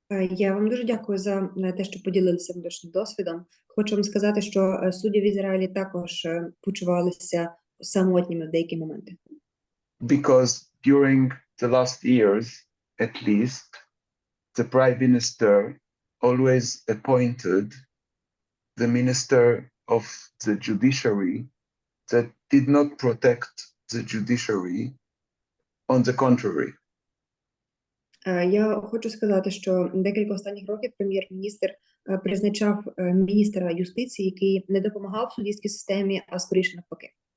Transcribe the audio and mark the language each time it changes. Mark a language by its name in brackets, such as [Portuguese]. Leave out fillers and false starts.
[Ukrainian] Я вам дуже дякую за те, що поділилися вашим досвідом. Хочу вам сказати, що судді в Ізраїлі також почувалися самотніми в деякі моменти. [English] Because during the last years, at least, the Prime Minister always appointed the Minister of the Judiciary that did not protect the judiciary. On the contrary. [Ukrainian] Я хочу сказати, що декілька останніх років прем'єр-міністр призначав міністра юстиції, який не допомагав суддівській системі, а скоріше навпаки.